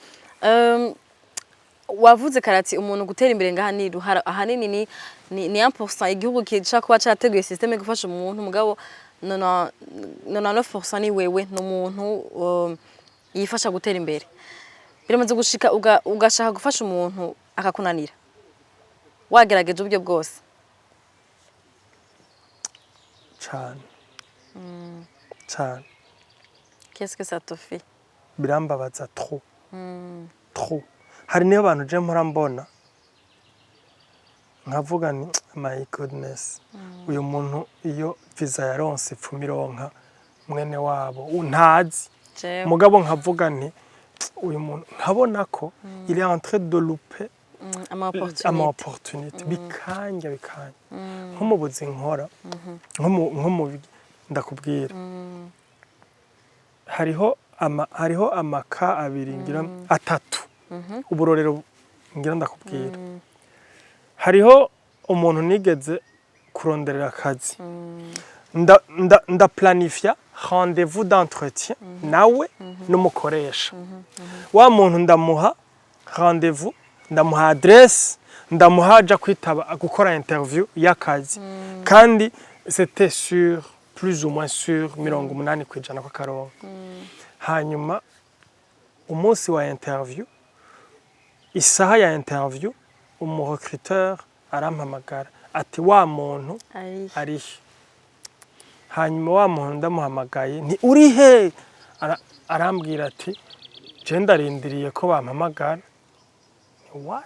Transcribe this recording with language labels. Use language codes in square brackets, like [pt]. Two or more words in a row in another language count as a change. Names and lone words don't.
[rn] Wavuze karati umuntu gutera imbere ngaha ni ruhara ahanini ni 1% igihugu kica kuba cyateguye systeme gufasha umuntu, mugabo 99% ni wewe n'umuntu yifasha gutera imbere. Biramaze gushika ugashaka gufasha umuntu akakunanira, wagerageje uburyo bwose cyane. [fr] Qu'est-ce que ça te fait? [rn] Birambabaza trop. Hari niyo abantu je mpora mbona nkavuga ni [en] my goodness, [rn] uyu muntu iyo visa yaronse ipfumironka mwene wabo untazi, mugabo nkavuga nti uyu muntu nkabona ko [fr] il est en train de louper [rn] ama opportunité bikanja nko mu buzi nkora nko mu ndakubwira hariho amaka abiri ngira atatu uburorero ngira ndakubwira. Hariho umuntu nigeze kuronderera akazi, nda planifia [fr] rendez-vous d'entretien [rn] nawe n'umukoresha. Wa muntu ndamuha rendez-vous ndamuha adresse ndamuha aja kwitaba gukora interview y'akazi kandi [fr] c'était sur plus ou moins sur [rn] 80% kw'akarongo hanyuma umunsi wa interview isaha ya interview umurecruteur arampamagara ati wa muntu arihe hanyuma wa muntu ndamuhamagaye nti uri he arambwira ati je ndarindiriye ko bampamagara what